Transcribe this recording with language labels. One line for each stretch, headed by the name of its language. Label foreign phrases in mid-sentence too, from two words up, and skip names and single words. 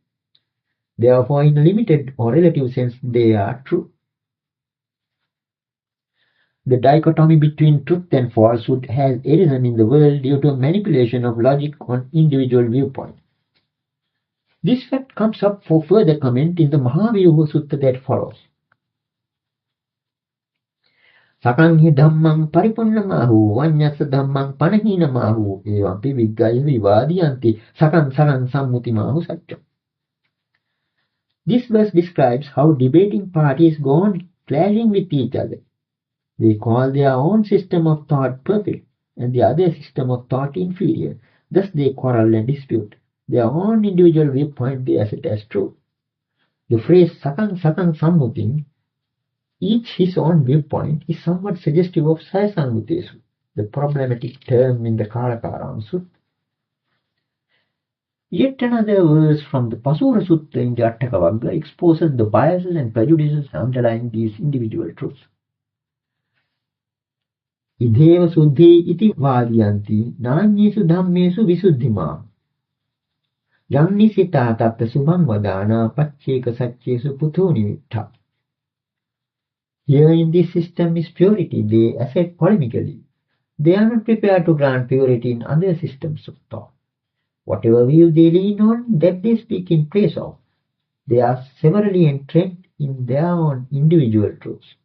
English: Therefore, in a limited or relative sense, they are true. The dichotomy between truth and falsehood has arisen in the world due to a manipulation of logic on individual viewpoints. This fact comes up for further comment in the Mahavyuha Sutta that follows.
Pali: Sakanhi dhammang paripunnamahu vanyasa dhammang panahinamahu evampi viggaya vivadiyanti sakan sammutimahu satcham.
English: This verse describes how debating parties go on clashing with each other. They call their own system of thought perfect and the other system of thought inferior. Thus they quarrel and dispute. Their own individual viewpoint they assert as true. The phrase
Pali: sakang sammutim,
English: each his own viewpoint, is somewhat suggestive of sayasammutesu, the problematic term in the Kaṭukurunde Sutta. Yet another verse from the Pasura Sutta in the Atthakavagga exposes the biases and prejudices underlying these individual truths.
Pali: Idheva suddhi iti vādiyanti nāññesu dhammesu visuddhimā. Yannisita tatta subham vadana pacceka satchesu puthuni vittha.
English: Here in this system is purity, they assert polemically. They are not prepared to grant purity in other systems of thought. Whatever view they lean on, that they speak in praise of. They are severally entrenched in their own individual truths.